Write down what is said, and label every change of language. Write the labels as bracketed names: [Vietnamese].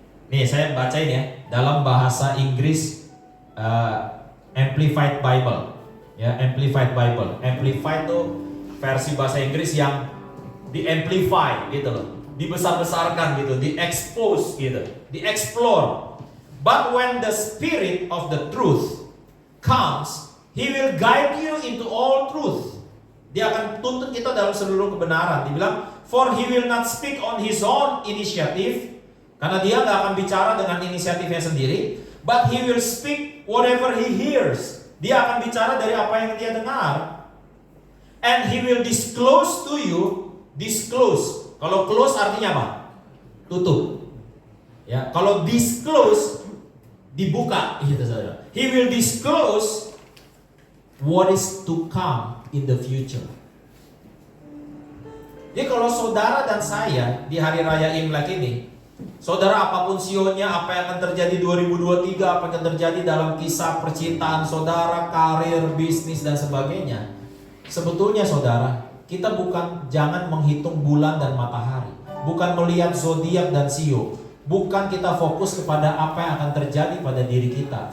[Indonesian] Nih saya bacain ya, dalam bahasa Inggris Amplified Bible, ya, Amplified Bible. Amplified itu versi bahasa Inggris yang di-amplify gitu loh, dibesar-besarkan gitu, di-expose gitu, di-explore. [English] But when the Spirit of the truth comes, He will guide you into all truth. [Indonesian] Dia akan tuntun kita dalam seluruh kebenaran. Dibilang, [English] for He will not speak on His own initiative, [Indonesian] karena dia nggak akan bicara dengan inisiatifnya sendiri. [English] But He will speak whatever He hears. [Indonesian] Dia akan bicara dari apa yang dia dengar. [English] And He will disclose to you. [Indonesian] Disclose. Kalau close artinya apa? Tutup. Ya, kalau disclose dibuka gitu saudara. [English] He will disclose what is to come in the future. [Indonesian] Jadi kalau saudara dan saya di hari raya Imlek ini, saudara apapun sionya, apa yang akan terjadi 2023, apa yang akan terjadi dalam kisah percintaan saudara, karir, bisnis dan sebagainya. Sebetulnya saudara, kita jangan menghitung bulan dan matahari, bukan melihat zodiak dan sio, bukan kita fokus kepada apa yang akan terjadi pada diri kita.